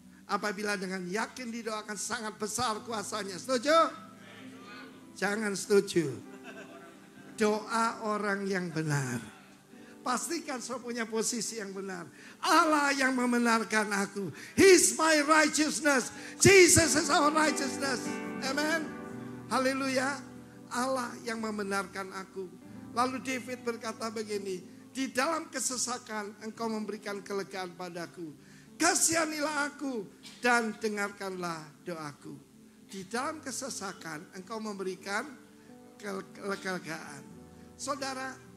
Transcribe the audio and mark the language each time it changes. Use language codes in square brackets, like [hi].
[id] Apabila dengan yakin didoakan sangat besar kuasanya. Setuju? Jangan setuju. Doa orang yang benar. Pastikan saya punya posisi yang benar. Allah yang membenarkan aku. [en] He's my righteousness. Jesus is our righteousness. Amen. Haleluya. [id] Allah yang membenarkan aku. Lalu David berkata begini. Di dalam kesesakan engkau memberikan kelegaan padaku. Kasihanilah aku dan dengarkanlah doaku. Di dalam kesesakan engkau memberikan kelegaan. Saudara,